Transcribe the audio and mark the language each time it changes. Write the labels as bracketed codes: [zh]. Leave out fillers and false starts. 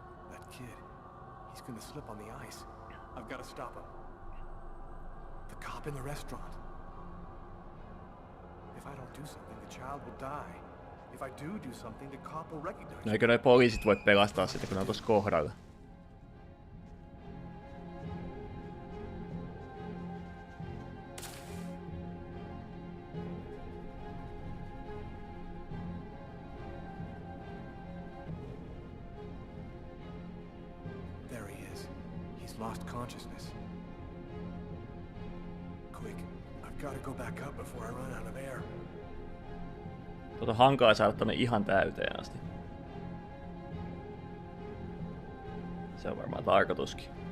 [en] That kid. He's gonna slip on the ice. I've gotta stop him. cop in the restaurant. If I don't do something, the child will die. If I do something, the cop will recognize [fi] No eikö noi poliisit voi pelastaa sitä, kun ne on tossa kohdalla? [en] There he is. He's lost consciousness. Quick, I've got to go back up before I run out of air. [fi] On hankala saada tonne ihan täyteen asti. Se on varmaan tarkoituskin.